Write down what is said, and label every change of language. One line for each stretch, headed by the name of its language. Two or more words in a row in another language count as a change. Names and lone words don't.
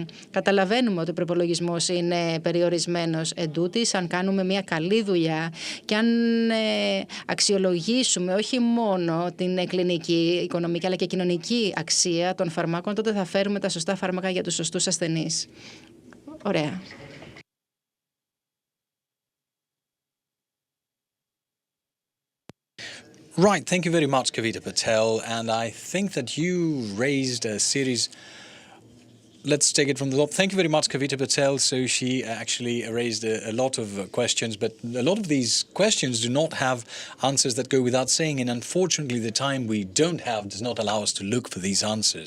Greek: Καταλαβαίνουμε ότι ο προπολογισμός είναι περιορισμένος. Εντούτοις, αν κάνουμε μια καλή δουλειά και αν αξιολογήσουμε όχι μόνο την κλινική, οικονομική αλλά και κοινωνική αξία των φαρμάκων, τότε θα φέρουμε τα σωστά φάρμακα για τους σωστούς ασθενείς. Ωραία.
English: Right, thank you very much, Kavita Patel. And I think that you raised a series. Let's take it from the top. Thank you very much, Kavita Patel. So she actually raised a lot of questions, but a lot of these questions do not have answers that go without saying, and unfortunately the time we don't have does not allow us to look for these answers.